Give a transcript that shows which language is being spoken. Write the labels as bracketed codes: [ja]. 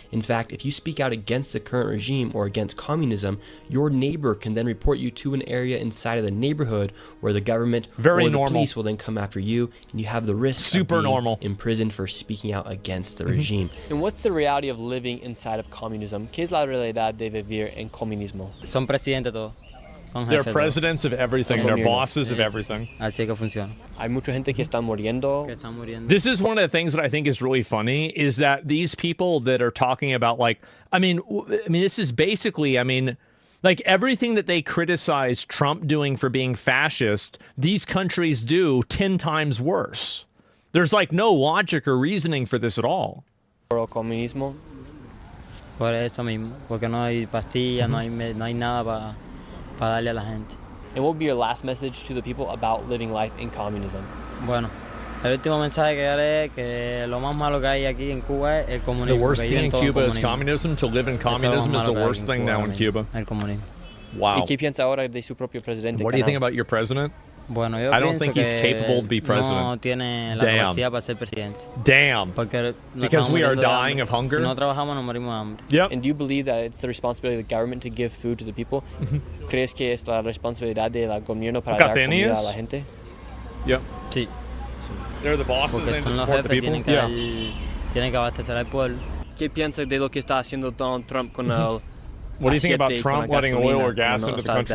[en] In fact, if you speak out against the current regime or against communism, your neighbor can then report you to an area inside of the neighborhood where the government or the police will then come after you, and you have the risk of being imprisoned for speaking out against the regime. And what's the reality of living inside of communism? [es] ¿Qué es la realidad de vivir en comunismo? Son presidente todo. [en] They're presidents of everything. They're bosses of everything. [es] Así que funciona. Hay mucha gente que está muriendo. [en] This is one of the things that I think is really funny is that these people that are talking about like, I mean, this is basically, like everything that they criticize Trump doing for being fascist, these countries do 10 times worse. There's like no logic or reasoning for this at all. [es] Por el comunismo. Por eso mismo, porque no hay pastillas, no hay nada para darle a la gente. [en] And what would be your last message to the people about living life in communism? [es] Bueno, el último mensaje que daré es que lo más malo que hay aquí en Cuba es el comunismo. [en] The worst thing in Cuba is communism. To live in communism is the worst thing now in Cuba. [es] El comunismo. [en] Wow. [es] ¿Y qué piensa ahora de su propio presidente? [en] What do you think about your president? [es] Bueno, yo [en] I don't think he's capable to be president. [es] No tiene la capacidad para ser presidente. [en] Damn. Because we are dying of hunger. [es] Si no trabajamos, nos morimos de hambre. [en] Yep. And do you believe that it's the responsibility of the government to give food to the people? [es] ¿Crees que es la responsabilidad del gobierno para dar comida a la gente? [en] Yep. [es] Sí. [en] They're the bosses and to support the people. [es] Tienen que abastecer al pueblo. ¿Qué piensa de lo que está haciendo Donald Trump con el [en] What do you think about Trump letting oil or gas into the country?